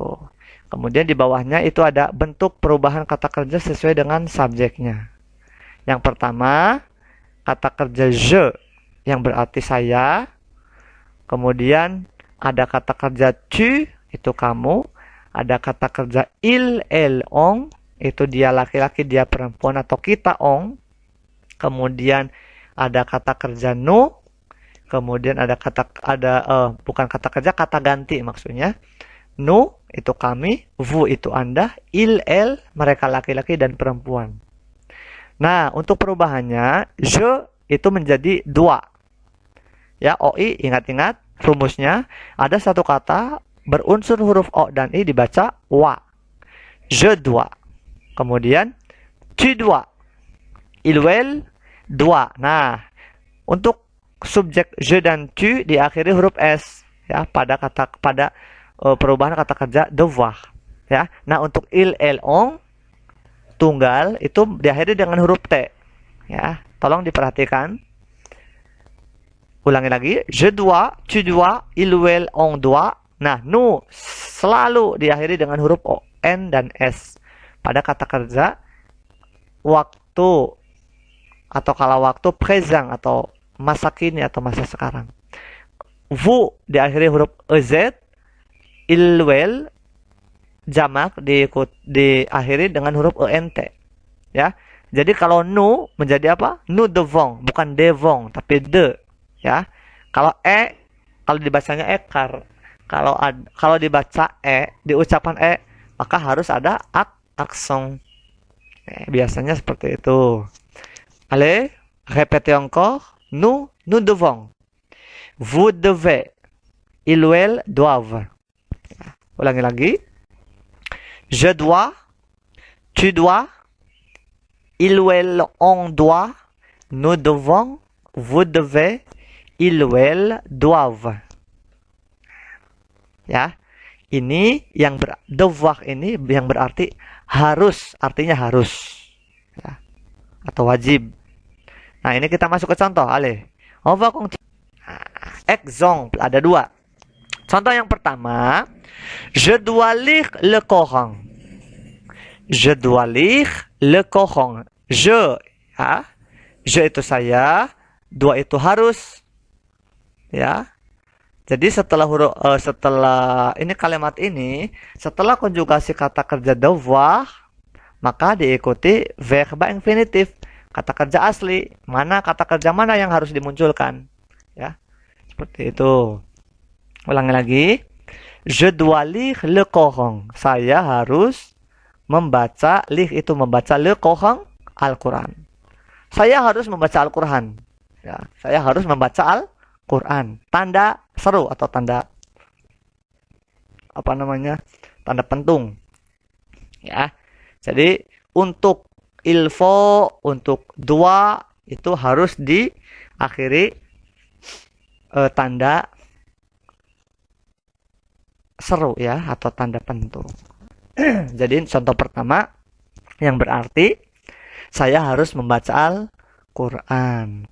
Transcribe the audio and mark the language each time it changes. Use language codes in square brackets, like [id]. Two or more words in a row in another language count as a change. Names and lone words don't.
[id] Kemudian di bawahnya itu ada bentuk perubahan kata kerja sesuai dengan subjeknya. Yang pertama, kata kerja je yang berarti saya. Kemudian ada kata kerja tu, itu kamu. Ada kata kerja [fr] il, elle, on, [id] itu dia laki-laki, dia perempuan atau kita on. Kemudian ada kata kerja nous. Kemudian bukan kata kerja, kata ganti maksudnya. Nous itu kami, vous itu Anda, [fr] il, elle [id] mereka laki-laki dan perempuan. Nah, untuk perubahannya, je itu menjadi dua. Ya, oi, ingat-ingat rumusnya, ada satu kata berunsur huruf o dan i dibaca wa. [fr] Je dois. Kemudian tu dois. Il elle doit. [id] Nah, untuk subjek je dan tu diakhiri huruf s, ya, pada perubahan kata kerja devoir, ya. Nah, untuk il, elle, on tunggal itu diakhiri dengan huruf t, ya. Tolong diperhatikan. Ulangi lagi, [fr] je dois, tu dois, il, elle, on doit. [id] Nah, nous selalu diakhiri dengan huruf o, n dan s pada kata kerja waktu atau kala waktu present atau masa kini atau masa sekarang. Vous diakhiri huruf ez, il, jamak diakhiri dengan huruf ent, ya. Jadi kalau nous menjadi apa? [fr] Nous devons, [id] bukan devons, tapi de, ya. Kalau kalau dibacanya kalau dibaca diucapkan maka harus ada aksen. Biasanya seperti itu. [fr] Allez, répétez encore. Nous devons. Vous devez. Ils ou elles doivent. [id] Ulangi lagi. [fr] Je dois. Tu dois. Il ou elle, on doit. Nous devons. Vous devez. Ils ou elles doivent. [id] Ya, ini yang devoir ini yang berarti harus, artinya harus, ya, atau wajib. Nah, ini kita masuk ke contoh. [fr] Allez, on va continuer. Exemple, [id] ada dua. Contoh yang pertama, [fr] je dois lire le Coran. Je dois lire le Coran. [id] Je, ya, je itu saya, dois itu harus, ya. Jadi setelah ini kalimat ini, setelah konjugasi kata kerja devoir, maka diikuti verba infinitif, kata kerja asli. Kata kerja mana yang harus dimunculkan? Ya, seperti itu. Ulangi lagi. [fr] Je dois lire le Coran. [id] Saya harus membaca, lire itu membaca, [fr] le Coran, [id] Al-Quran. Saya harus membaca Al-Quran. Ya, saya harus membaca Al-Quran. Tanda seru atau tanda apa namanya? Tanda pentung. Ya. Jadi untuk [fr] il faut, [id] untuk doit itu harus diakhiri tanda seru ya atau tanda pentung. Jadi contoh pertama yang berarti saya harus membaca Al-Quran.